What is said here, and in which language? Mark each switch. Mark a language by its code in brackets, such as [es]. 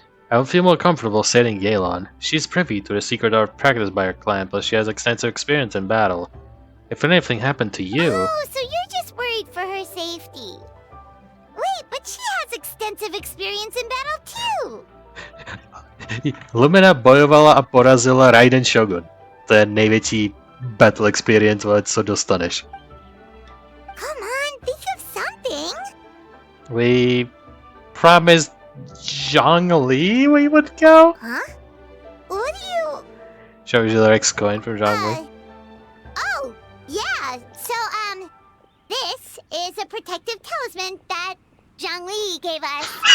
[en] I would feel more comfortable sailing Yelan. She's privy to the secret art practiced by her clan, plus she has extensive experience in battle. If anything happened to you... Oh, so you're just worried for her safety. Wait, but she has extensive experience in battle too! [cs] Lumine bojovala a porazila Raiden Shogun. To je největší battle experience, co dostaneš. [en] Come on, think of something! We promised Zhongli we would go? Huh? What do you... Shows you the Rex coin from Zhongli. Oh, yeah, so, this is a protective talisman that Zhongli gave us.